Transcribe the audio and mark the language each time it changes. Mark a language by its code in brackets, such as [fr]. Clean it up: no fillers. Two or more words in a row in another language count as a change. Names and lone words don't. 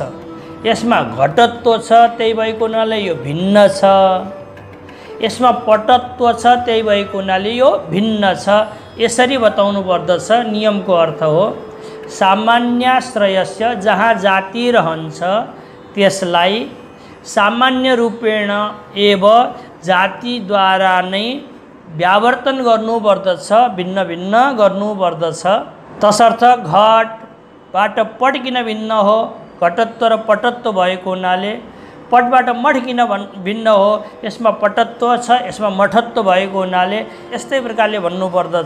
[ne] यसमा घटत्व छ, त्यही भएको हुनाले यो भिन्न छ। यसमा पटत्व छ, त्यही भएको हुनाले यो भिन्न छ। यसरी बताउनु पर्दछ। नियमको अर्थ हो सामान्याश्रयस्य, जहाँ जाति रहन्छ त्यसलाई [sa] सामान्य रूपेण एव [ne] जातिद्वारा नै व्यावर्तन गर्नुपर्दछ, भिन्न भिन्न गर्नुपर्दछ। तसर्थ घटबाट पट किन भिन्न हो? घटत्व र पटत्व भएको हुनाले पटबाट मठ किन भिन्न हो? यसमा पटत्व छ, यसमा मठत्व भएको हुनाले यस्तै प्रकारले भन्नुपर्दछ।